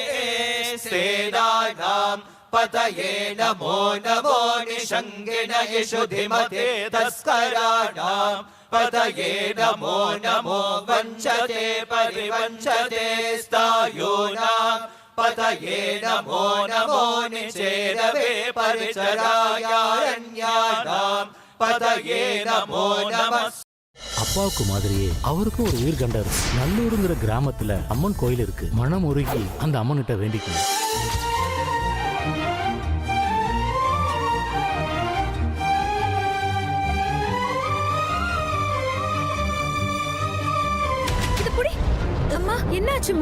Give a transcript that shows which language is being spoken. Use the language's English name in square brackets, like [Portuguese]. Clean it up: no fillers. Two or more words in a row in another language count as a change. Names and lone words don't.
[Sanskrit] सेनानां पतये नमो नमो निषङ्गिण इषुधिमते तस्कराणां पतये नमो नमो वञ्चते परिवञ्चते स्तायूनां पतये नमो नमो निचेरवे परिचरायारण्यानां पतये नमो नमः [Tamil] அப்பாவுக்கு மாதிரியே அவருக்கும் ஒரு உயிர் கண்டர் நல்லூருங்கிற கிராமத்துல அம்மன் கோயில் இருக்கு. மனம் உருகி அந்த அம்மன்கிட்ட வேண்டிக்கணும். அம்மா என்னாச்சுமா?